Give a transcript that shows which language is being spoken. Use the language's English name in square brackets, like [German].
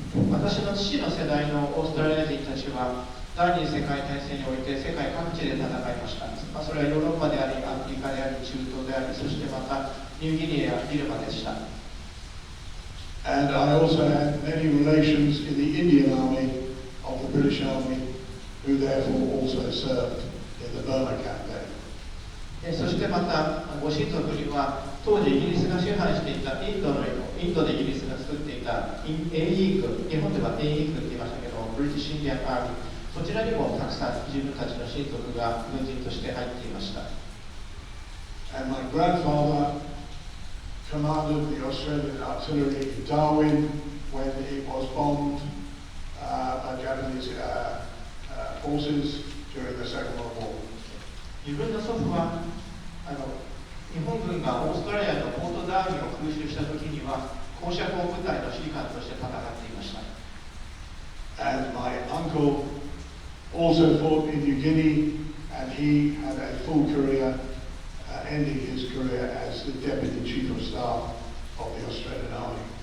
[Japanese] 私の父の世代のオーストラリア人たちは第二次世界大戦において世界各地で戦いました。それはヨーロッパであり、アフリカであり、中東であり、そしてまたニューギニアやビルマでした。 [English] And I also had many relations in the Indian Army of the British Army, who therefore also served in the Burma campaign. [Japanese] そしてまたご親族には当時イギリスが支配していたインドでイギリスが作っていた英イ軍、日本では英イ軍って言いましたけど、ブリティッシュ・インディアン・アーミー、そちらにもたくさん自分たちの親族が軍人として入っていました。 [English] And my grandfather commanded the Australian artillery in Darwin when it was bombed by Japanese forces during the Second World War. [Japanese] 自分の祖父は日本軍がオーストラリアのポートダーウィンを空襲した時には高射砲部隊の指揮官として戦っていました。 [English] And my uncle also fought in New Guinea, and he had a full career, ending his career as the Deputy Chief of Staff of the Australian Army.